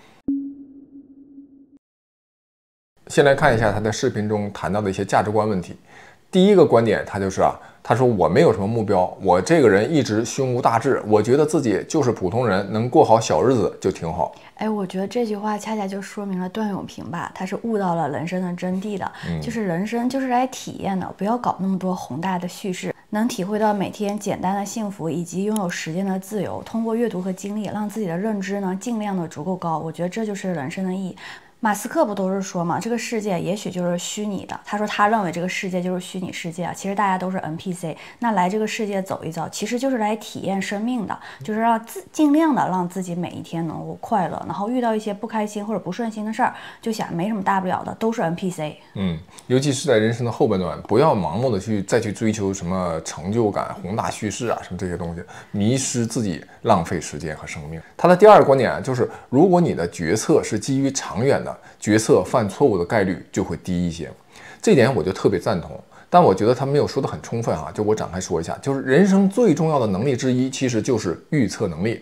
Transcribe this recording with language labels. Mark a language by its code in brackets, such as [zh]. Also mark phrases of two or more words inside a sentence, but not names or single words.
[zh] 先來看一下他的視頻中談到的一些價值觀問題。第一個觀點，他就是他說我沒有什麼目標，我這個人一直胸無大志，我覺得自己就是普通人，能過好小日子就挺好。我覺得這句話恰恰就說明了段永平吧，他是悟到了人生的真諦的，就是人生就是來體驗的，不要搞那麼多宏大的敘事，能體會到每天簡單的幸福以及擁有時間的自由，通過閱讀和經歷，讓自己的認知呢盡量的足夠高，我覺得這就是人生的意義。馬斯克不都是說嘛，這個世界也許就是虛擬的。他說他認為這個世界就是虛擬世界其實大家都是 NPC。那來這個世界走一遭，其實就是來體驗生命的，就是盡量的讓自己每一天能夠快樂。然後遇到一些不開心或者不順心的事兒，就想沒什麼大不了的，都是 NPC。尤其是在人生的後半段，不要盲目的再去追求什麼成就感、宏大敘事什麼這些東西，迷失自己，浪費時間和生命。他的第二個觀點就是，如果你的決策是基於長遠的，決策犯錯誤的概率就會低一些，這點我就特別贊同。但我覺得他沒有說得很充分就我展開說一下，就是人生最重要的能力之一，其實就是預測能力。